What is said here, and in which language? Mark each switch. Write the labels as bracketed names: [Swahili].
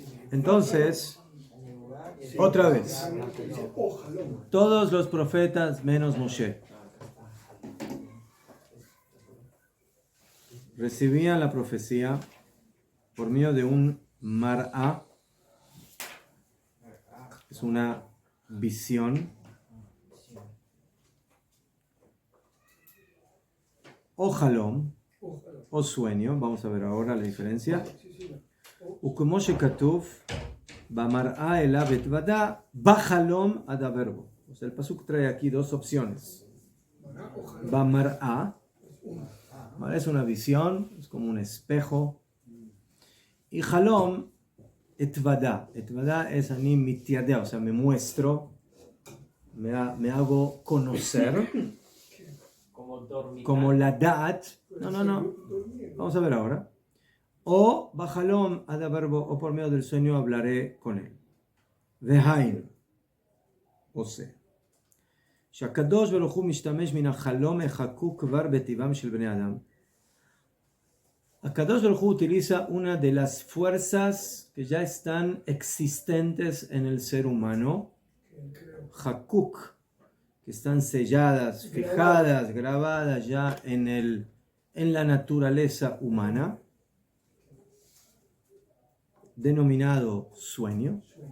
[Spanish] Entonces, otra vez, todos los profetas menos Moshe recibían la profecía por medio de un mar'a, es una visión, o halom, o sueño. Vamos a ver ahora la diferencia. [Hebrew] וכמו שכתוב, במראה אליו אתוודה, בחלום אדבר בו. [Spanish] O sea, el pasuk trae aquí 2 opciones. Bamar'a, es una visión, es como un espejo. Y halom, etvada. Etvada es [Hebrew] ani mitiadea, [Spanish] o sea, me muestro, me hago conocer. Como la da'at. No. Vamos a ver ahora. O [Hebrew] bajalom adabarbo, [Spanish] o por medio del sueño hablaré con él. [Hebrew] Vehain, [Spanish] o sea, [Hebrew] שהקדוש ברוך הוא משתמש מן החלום החקוק כבר בטבעם של בני אדם. [Spanish] הקדוש ברוך הוא utiliza una de las fuerzas que ya están existentes en el ser humano, hakuk, que están selladas, fijadas, grabadas ya en la naturaleza humana, denominado sueño.